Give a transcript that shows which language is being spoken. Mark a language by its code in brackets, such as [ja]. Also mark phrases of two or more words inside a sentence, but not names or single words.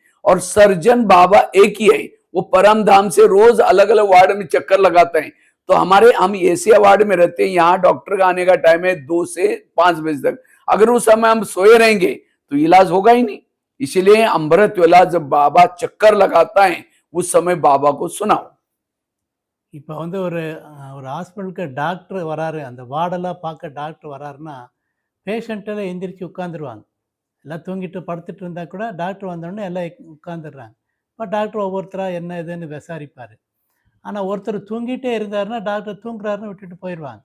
[hi] और सर्जन बाबा एक ही है, वो परम धाम से रोज अलग अलग वार्ड में चक्कर लगाते हैं। तो हम एशिया वार्ड में रहते हैं, यहाँ डॉक्टर का आने का टाइम है 2 से 5 बजे तक। अगर उस समय हम सोए रहेंगे तो इलाज होगा ही नहीं। इसीलिए अमृत वेला जब बाबा चक्कर लगाता है उस समय बाबा को सुनाओ। [ta] இப்போ ஒரு ஹாஸ்பிட்டலுக்கு டாக்டர் வராரு, அந்த வார்டெல்லாம் பார்க்க டாக்டர் வராருன்னா பேஷண்ட்டெல்லாம் எந்திரிச்சு உட்காந்துருவாங்க. எல்லாம் தூங்கிட்டு படுத்துட்டு இருந்தால் கூட டாக்டர் வந்தோடனே எல்லாம் உட்காந்துடுறாங்க. இப்போ டாக்டர் ஒவ்வொருத்தராக என்ன இதுன்னு விசாரிப்பார். ஆனால் ஒருத்தர் தூங்கிட்டே இருந்தாருன்னா டாக்டர் தூங்குறாருன்னு விட்டுட்டு போயிடுவாங்க.